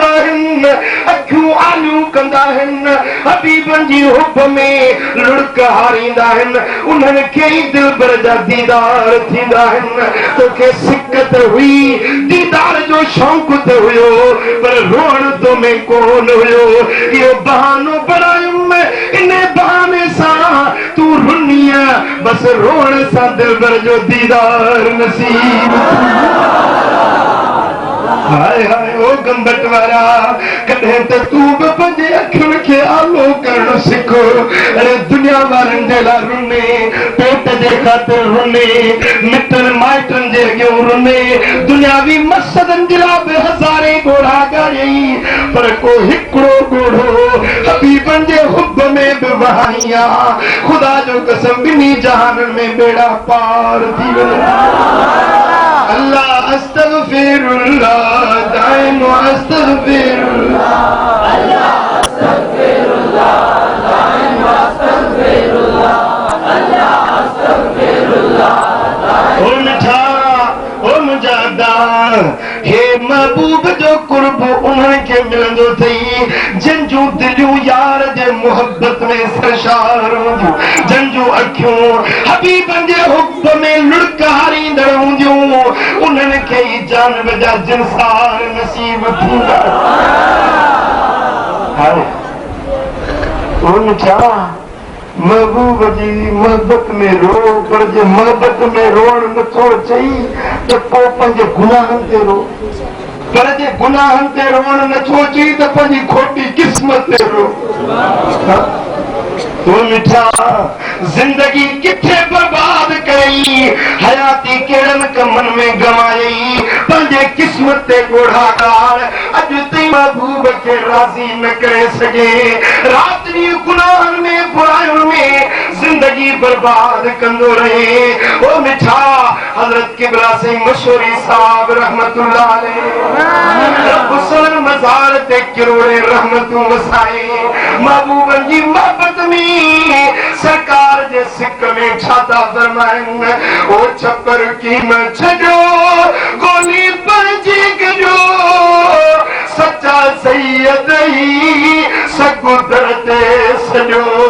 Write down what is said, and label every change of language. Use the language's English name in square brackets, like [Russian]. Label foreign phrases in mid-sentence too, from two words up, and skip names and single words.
[Sindhi] आहिनि अखियूं आलियूं कंदा आहिनि हबीबनि जी हुब में लुड़क हारींदा आहिनि उन्हनि खे ई दिलबर जा दीदार थींदा आहिनि तोखे सिकत हुई दीदार जो शौक़ त हुयो पर रोअण तो में कोन हुयो इहो बहानो बणायुमि इन बहाने सां तूं रुनीअ बस रोअण सां दिलबर जो दीदार नसीब हाय हाय ओ गंबट वारा कॾहिं त तूं बि पंहिंजे अखियुनि खे आलो करणु सिखो अरे दुनिया वारनि जे लाइ रुने पेट जे ख़ातिर रुने मिटनि माइटनि जे अॻियां रुने दुनियावी मक़सदनि जे लाइ बि हज़ारे ॻोढ़ा ॻाढ़ियई पर को हिकिड़ो ॻोढ़ो हबीबनि जे हुब में बि वहाई आहे ख़ुदा जो कसम ॿिन्ही जहाननि में बेड़ा पार थी वञे [Arabic] الله أستغفر الله دائم أستغفر الله الله أستغفر الله دائم أستغفر الله الله أستغفر الله [Sindhi] ओ मिठा ओ मुजादा हे महबूब जो कुर्ब उन्हनि खे मिलंदो अथई जिन जूं दिलियूं यार जे मोहब्बत में सरशार हूंदियूं जिन जूं अखियूं हबीबनि जे हुब में लुड़क हारींदड़ हूंदियूं उन्हनि खे ई जानब जा जिनसार नसीब थींदा महबूब जी मोहब्बत में रो पर जे मोहब्बत में रोअण नथो अचई त पोइ पंहिंजे गुनाहनि ते रो पर जे गुनाहनि ते रोअण नथो अचई त पंहिंजी खोटी क़िस्मत ते रो तो मिठा जिंदगी किथे बर्बाद कई हयाती केड़न कमन में गवाई पंहिंजे किस्मत ते ॻोढ़ाकार अॼु ताईं महबूब खे राज़ी न करे सघे रात ॾींहुं गुनाहनि में बुरायुनि में जिंदगी बर्बाद कंदो रहे ओ मिठा हज़रत किबला सिंह मशहूरी साहब [Arabic] رحمة الله عليه [Sindhi] रब सन मज़ार ते किरोड़े रहमतूं वसाए महबूबनि जी मोहब्बत में सरकार जे सिक में छाता फरमाइनि ओ छपर कीम छॾो गोली पंहिंजी कजो सच्चा सैयद ई सगुदर ते सॼो